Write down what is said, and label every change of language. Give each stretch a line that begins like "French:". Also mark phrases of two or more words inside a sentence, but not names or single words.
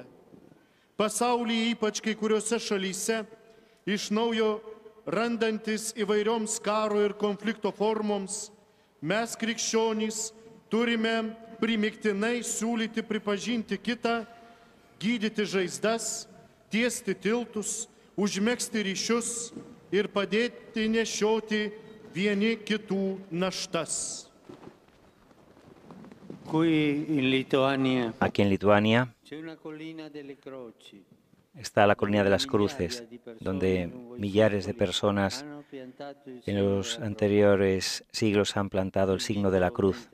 Lithuanian: Pasaulyje, ypač kai kuriuose šalyse, iš naujo randantis įvairioms karo ir konflikto formoms, mes krikščionys turime primiktinai siūlyti pripažinti kitą, gydyti žaizdas, tiesti tiltus, užmegzti ryšius ir padėti nešioti vieni kitų naštas.
Spanish: Aquí en Lituania está la colina de las cruces, donde millares de personas en los anteriores siglos han plantado el signo de la cruz.